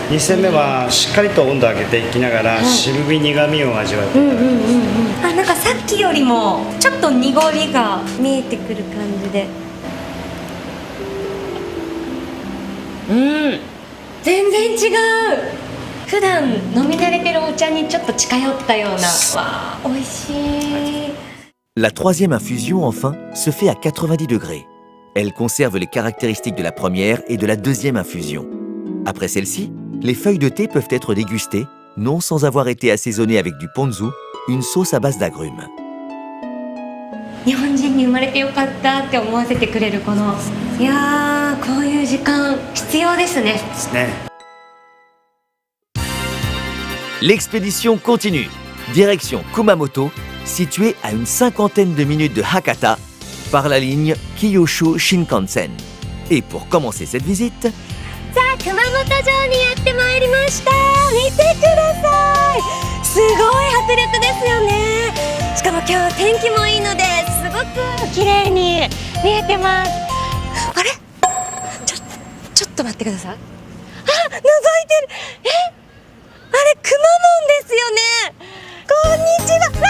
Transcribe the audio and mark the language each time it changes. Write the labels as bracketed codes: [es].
[ja] 2煎目はしっかりと温度を上げていきながら渋み苦みを味わっていただきます。なんかさっきよりもちょっと濁りが見えてくる感じで、全然違う。普段飲み慣れてるお茶にちょっと近寄ったような。わー、美味しい。 [fr] La troisième infusion, enfin, se fait à 90 degrés. Elle conserve les caractéristiques de la première et de la deuxième infusion. Après celle-ci, les feuilles de thé peuvent être dégustées, non sans avoir été assaisonnées avec du ponzu, une sauce à base d'agrumes. [ja] 日本人に生まれてよかったって思わせてくれるこの、いやー、こういう時間必要ですね。ですね。 [fr] L'expédition continue. Direction Kumamoto, située à une cinquantaine de minutes de Hakata, par la ligne Kyushu Shinkansen. Et pour commencer cette visite, [ja] さあ、熊本城にやってまいりました。見てください。すごい迫力ですよね。しかも今日天気もいいのですごく綺麗に見えてます。あれ？ちょっと待ってください。覗いてる。あれくまモンですよね。こんにちは。